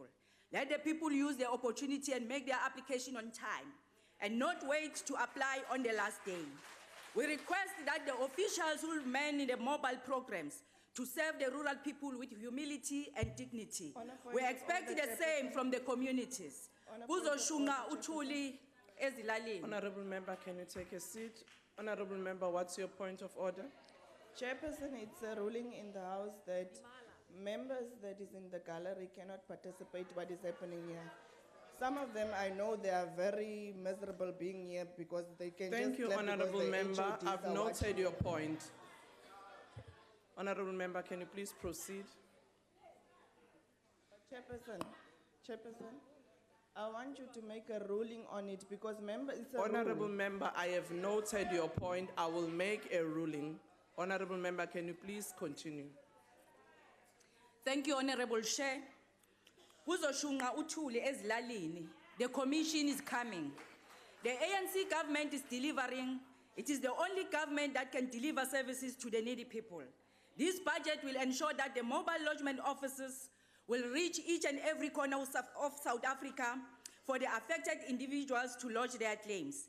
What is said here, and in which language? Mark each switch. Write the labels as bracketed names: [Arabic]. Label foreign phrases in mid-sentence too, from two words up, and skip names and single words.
[English] Let the people use the opportunity and make their application on time and not wait to apply on the last day. We request that the officials who man in the mobile programs to serve the rural people with humility and dignity. We expect the same from the communities. [Zulu] Kuzoshunga uthuli ezilalini. [English] Honorable Member, can you take a seat? Honorable Member, what's your point of order? Chairperson, it's a ruling in the House that members that is in the gallery cannot participate what is happening here. Some of them, I know they are very miserable being here because they can Thank just you, clap Honorable because the Member. HODs I've are noted watching. your point. Honorable Member, can you please proceed? Chairperson, I want you to make a ruling on it because it's a Honorable rule. Member, I have noted your point. I will make a ruling. Honorable Member, can you please continue? Thank you, Honorable Chair. [Zulu] Kuzoshunga uthuli ezilalini. [English] The Commission is coming. The ANC government is delivering. It is the only government that can deliver services to the needy people. This budget will ensure that the mobile lodgement offices will reach each and every corner of South Africa for the affected individuals to lodge their claims.